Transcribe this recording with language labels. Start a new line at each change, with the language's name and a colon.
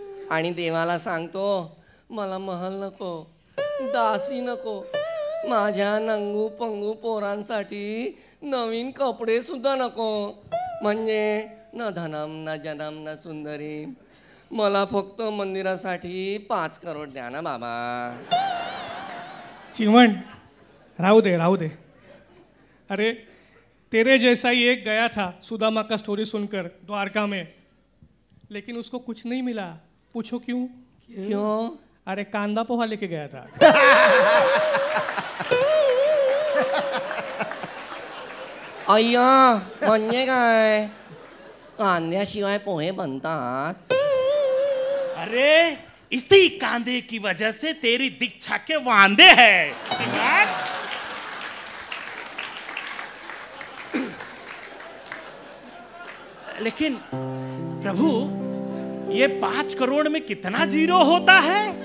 Marathi: आणि देवाला सांगतो, मला महल नको, दासी नको, माझ्या नंगू पंगू पोरांसाठी नवीन कपडे सुद्धा नको, म्हणजे न धनम न जनम न सुंदरी, मला फक्त मंदिरासाठी 5 करोड द्या ना बाबा। चिमन, राहू दे।
Hindi: अरे तेरे जैसा ही एक गया था सुदामा का स्टोरी सुनकर द्वारका में, लेकिन उसको कुछ नहीं मिला। पूछो क्यों? क्यों? अरे कांदा पोहा लेके गया था।
Marathi: अय्या, म्हणजे काय? कांद्याशिवाय पोहे बनतात?
Hindi: अरे इसी कांदे की वजह से तेरी दीक्षा के वांदे हैं। लेकिन प्रभु, ये 5 करोड़ में कितना जीरो होता है?